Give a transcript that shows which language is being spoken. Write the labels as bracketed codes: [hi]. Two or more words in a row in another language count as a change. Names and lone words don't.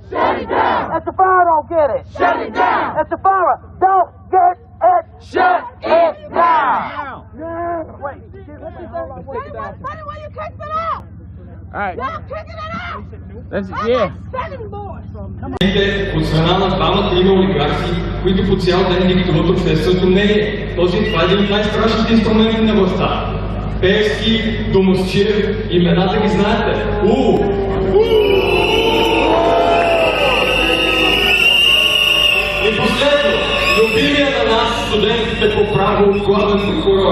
[en] Shut it down. If the fire don't get it, Shut it down. If the fire don't get it, Shut it down. Wait. Why you kicked it out? All right. Y'all kicking it out. Let's, yeah. Second board. [bg] Двама, трима олигарси, които по цял ден диктуват общественото мнение. Този това е един от най-страшните инструменти на властта. Пеевски, Домосчиев, имената ги знаете. И последно, любимия на нас, студентите по право, главен прокурор.